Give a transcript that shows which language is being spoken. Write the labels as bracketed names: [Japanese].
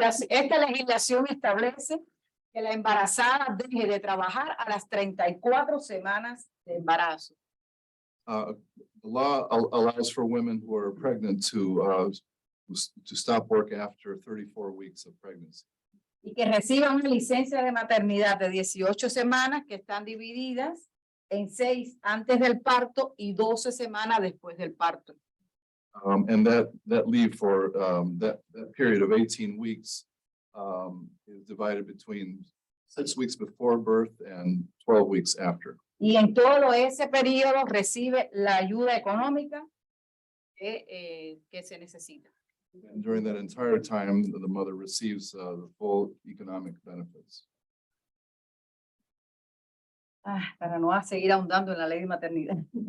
[Spanish] Esta legislación establece que la embarazada deje de trabajar a las 34 semanas de embarazo. [English] The law allows for women who are pregnant to stop work after 34 weeks of pregnancy. [Spanish] Y que reciban una licencia de maternidad de 18 semanas que están divididas en 6 antes del parto y 12 semanas después del parto. [English] And that leave for that period of 18 weeks is divided between 6 weeks before birth and 12 weeks after. [Spanish] Y en todo ese periodo recibe la ayuda económica que se necesita. [English] And during that entire time, the mother receives the full economic benefits. [Spanish] Para no seguir ahondando en la ley de maternidad.